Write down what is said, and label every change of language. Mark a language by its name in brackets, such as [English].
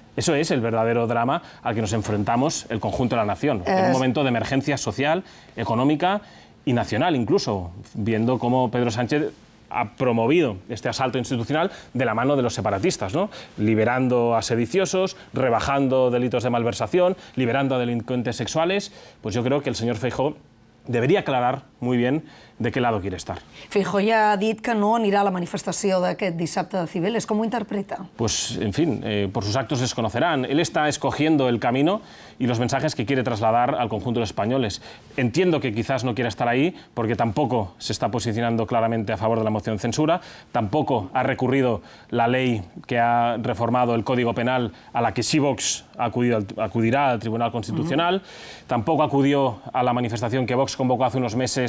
[Spanish] Eso es el verdadero drama al que nos enfrentamos el conjunto de la nación, en un momento de emergencia social, económica y nacional, incluso, viendo cómo Pedro Sánchez ha promovido este asalto institucional de la mano de los separatistas, ¿no? Liberando a sediciosos, rebajando delitos de malversación, liberando a delincuentes sexuales. Pues yo creo que el señor Feijóo debería aclarar muy bien de qué lado quiere estar. [Catalan] Feijóo ja ha dit que no anirà a la manifestació d'aquest dissabte de Cibeles. [Spanish] ¿Cómo interpreta? Pues, en fin, por sus actos les conocerán. Él está escogiendo el camino y los mensajes que quiere trasladar al conjunto de los españoles. Entiendo que quizás no quiera estar ahí porque tampoco se está posicionando claramente a favor de la moción de censura, tampoco ha recurrido la ley que ha reformado el Código Penal, a la que sí Vox acudirá al Tribunal Constitucional, tampoco acudió a la manifestación que Vox convocó hace unos meses